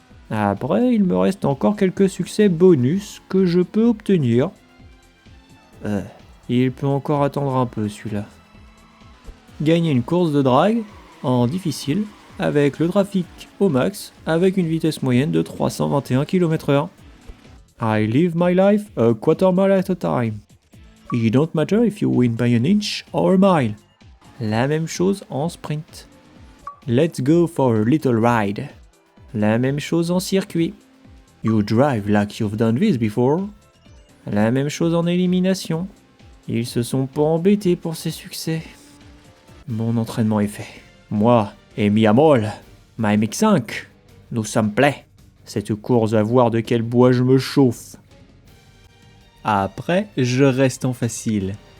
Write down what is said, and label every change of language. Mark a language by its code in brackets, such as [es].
[fr] Après, il me reste encore quelques succès bonus que je peux obtenir. Il peut encore attendre un peu celui-là. Gagner une course de drag en difficile avec le trafic au max avec une vitesse moyenne de 321 km/h. [en] I live my life a quarter mile at a time. It don't matter if you win by an inch or a mile. [fr] La même chose en sprint. [en] Let's go for a little ride. [fr] La même chose en circuit. [en] You drive like you've done this before. [fr] La même chose en élimination. Ils se sont pas embêtés pour ces succès. Mon entraînement est fait. Moi et Miamol, ma MX5, nous sommes prêts. Cette course à voir de quel bois je me chauffe. Après, je reste en facile.